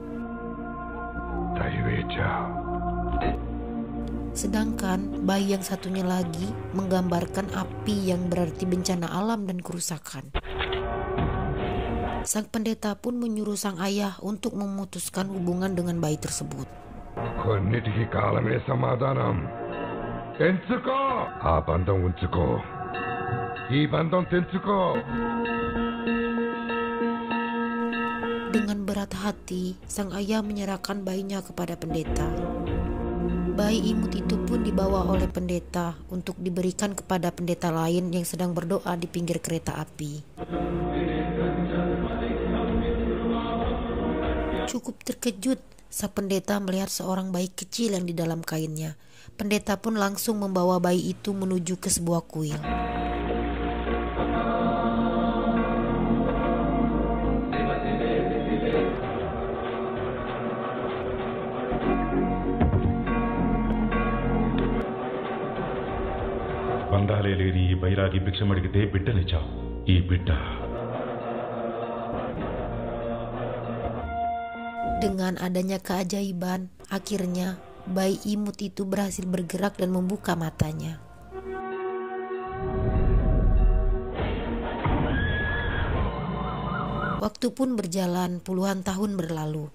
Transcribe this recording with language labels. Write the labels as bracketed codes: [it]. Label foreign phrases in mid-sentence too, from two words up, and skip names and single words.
[id] Sedangkan bayi yang satunya lagi menggambarkan api yang berarti bencana alam dan kerusakan. Sang pendeta pun menyuruh sang ayah untuk memutuskan hubungan dengan bayi tersebut. [te] కొన్నిటికి కాలమే సమాధానం. ఎంచుకో ఆ బంధం ఉంచుకో, ఈ బంధం తెంచుకో. [id] Dengan berat hati, sang ayah menyerahkan bayinya kepada pendeta. Bayi imut itu pun dibawa oleh pendeta untuk diberikan kepada pendeta lain yang sedang berdoa di pinggir kereta api. Cukup terkejut sang pendeta melihat seorang bayi kecil yang di dalam kainnya. Pendeta pun langsung membawa bayi itu menuju ke sebuah kuil. [te] బంధాలే లేని ఈ బైరాగి భిక్షమడిగితే బిడ్డనిచ్చావు. ఈ బిడ్డ [id] Dengan adanya keajaiban, akhirnya bayi imut itu berhasil bergerak dan membuka matanya. Waktu pun berjalan, puluhan tahun berlalu.